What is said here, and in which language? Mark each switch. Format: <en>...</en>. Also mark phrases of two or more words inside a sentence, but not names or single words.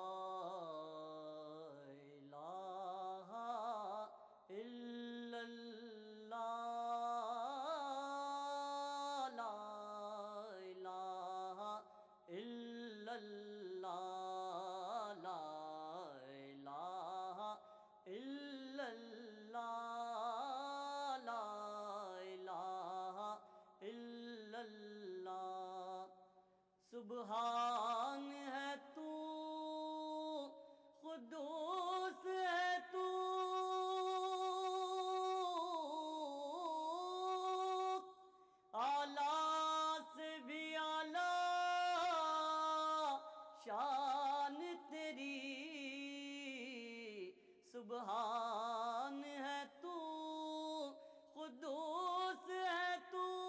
<ar>إله إلا الله، لا إله إلا الله، لا إله إلا الله، لا إله إلا الله.</ar> <ur>سبحان ہے تو، قدوس ہے تو، اعلیٰ سے بھی اعلیٰ شان تیری، سبحان ہے تو، قدوس ہے تو,</ur>